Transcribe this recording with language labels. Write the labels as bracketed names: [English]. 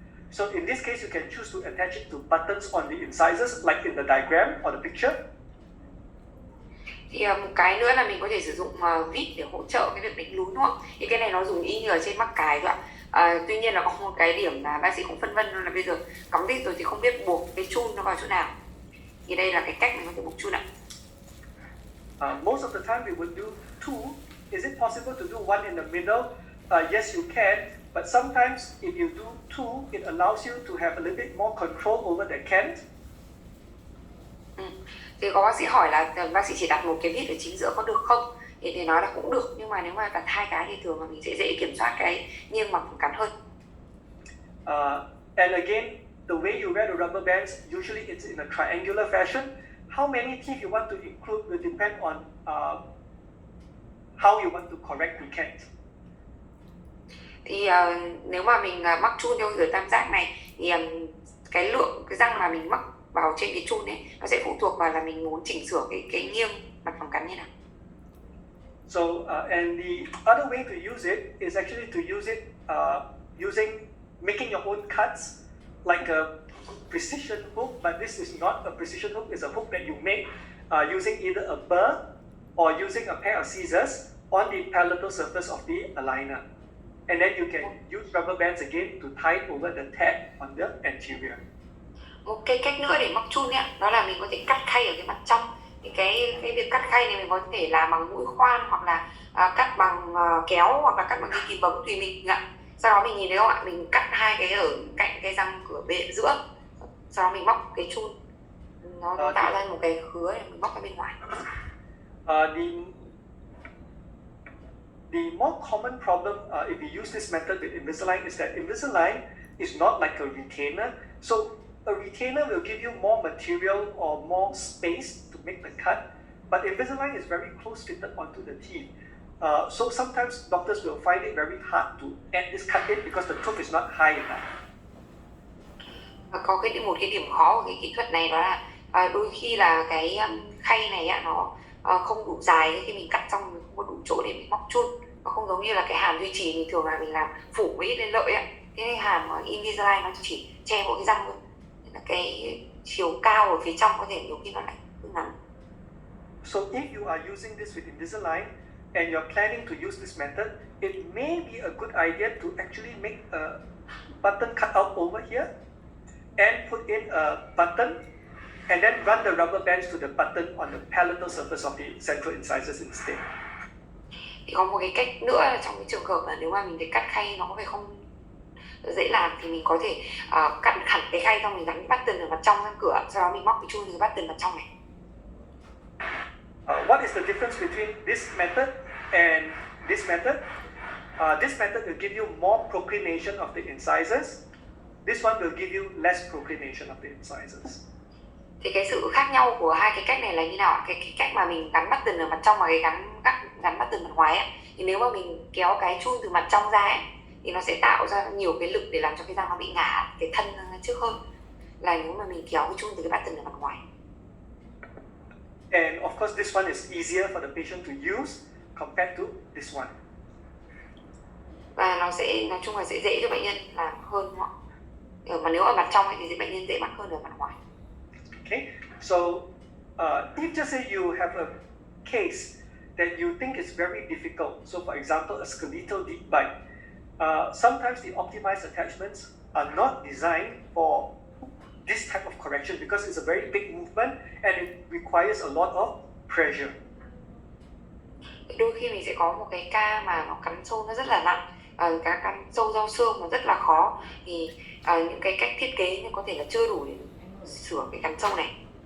[English] So in this case, you can choose to attach it to buttons on the incisors, like in the diagram or the picture. [Vietnamese] Thì một cái nữa là mình có thể sử dụng vít để hỗ trợ cái việc đánh lún đúng không? Thì cái này nó dùng y như ở trên mắc cái thôi ạ. Tuy nhiên là có một cái điểm là bác sĩ cũng phân vân là bây giờ cắm vít rồi thì không biết buộc cái chun nó vào chỗ nào. Thì đây là cái cách mình có thể buộc chun ạ. [English] Most of the time we would do two. Is it possible to do one in the middle? Yes, you can. But sometimes if you do two, it allows you to have a little bit more control over the cant. [Vietnamese] Thì có bác sĩ hỏi là bác sĩ chỉ đặt một cái vít ở chính giữa có được không? Thì nói là cũng được, nhưng mà nếu mà đặt hai cái thì thường là mình sẽ dễ kiểm soát cái nghiêng mặt cắn hơn. [English] And again, the way you wear the rubber bands, usually it's in a triangular fashion. How many teeth you want to include will depend on how you want to correct the cant. [Vietnamese] Thì nếu mà mình mắc chun theo kiểu tam giác này thì cái lượng cái răng mà mình mắc vào trên cái chun ấy nó sẽ phụ thuộc vào là mình muốn chỉnh sửa cái nghiêng mặt phòng cắn như nào. [English] So and the other way to use it is actually to use it making your own cuts, like a precision hook, but this is not a precision hook, it's a hook that you make using either a burr or using a pair of scissors on the palatal surface of the aligner. And then you can use rubber bands again to tie over the tab on the anterior. [Vietnamese] Một cái cách nữa để móc chun ấy, đó là mình có thể cắt khay ở cái mặt trong. Thì cái việc cắt khay này mình có thể làm bằng mũi khoan, hoặc là cắt bằng kéo, hoặc là cắt bằng cái kìm bấm tùy mình ạ. Sau đó mình nhìn thấy không ạ, mình cắt hai cái ở cạnh cái răng cửa bên giữa, sau đó mình móc cái chun, nó tạo ra một cái khứa để mình móc cái bên ngoài. [English] The more common problem if you use this method with Invisalign is that Invisalign is not like a retainer. So a retainer will give you more material or more space to make the cut, but Invisalign is very close fitted onto the teeth. So sometimes doctors will find it very hard to add this cut in because the tooth is not high enough. [Vietnamese] Có một cái điểm khó của cái kỹ thuật này, đó là đôi khi là cái khay này nó không đủ dài, khi mình cắt xong mình không có đủ chỗ để mình móc chun. Nó không giống như là cái hàm duy trì mình thường là mình làm phủ với lên lợi ấy. Cái hàm Invisalign nó chỉ che mỗi cái răng thôi, nên là cái chiều cao ở phía trong có thể nhiều khi nó lại ngắn. [English] So if you are using this with Invisalign and you're planning to use this method, it may be a good idea to actually make a button cutout over here and put in a button and then run the rubber bands to the button on the palatal surface of the central incisors instead. [Vietnamese] Thì có một cái cách nữa là trong cái trường hợp là nếu mà mình thấy cắt khay nó có vẻ không dễ làm thì mình có thể cắt hẳn cái khay xong mình gắn button ở mặt trong răng cửa, sau đó mình móc cái chun từ cái button mặt trong này. [English] What is the difference between this method and this method? This method will give you more proclination of the incisors. This one will give you less proclination of the incisors. [Vietnamese] Thì cái sự khác nhau của hai cái cách này là như nào? Cái cách mà mình gắn button ở mặt trong và cái gắn button mặt ngoài ấy, thì nếu mà mình kéo cái chun từ mặt trong ra ấy, thì nó sẽ tạo ra nhiều cái lực để làm cho cái răng nó bị ngả cái thân trước hơn là nếu mà mình kéo cái chun từ cái button ở mặt ngoài. [English] And of course this one is easier for the patient to use compared to this one. [Vietnamese] Và nó sẽ nói chung là sẽ dễ cho bệnh nhân làm hơn họ. Mà nếu ở mặt trong ấy, thì bệnh nhân dễ mắc hơn ở mặt ngoài. [English] Okay, so if just say you have a case that you think is very difficult, so for example a skeletal deep bite, sometimes the optimized attachments are not designed for this type of correction because it's a very big movement and it requires a lot of pressure. [Vietnamese] Đôi khi mình sẽ có một cái ca mà nó cắn sâu nó rất là nặng, cái cắn sâu rau xương nó rất là khó, thì những cái cách thiết kế có thể là chưa đủ để sửa cái cắn sâu này.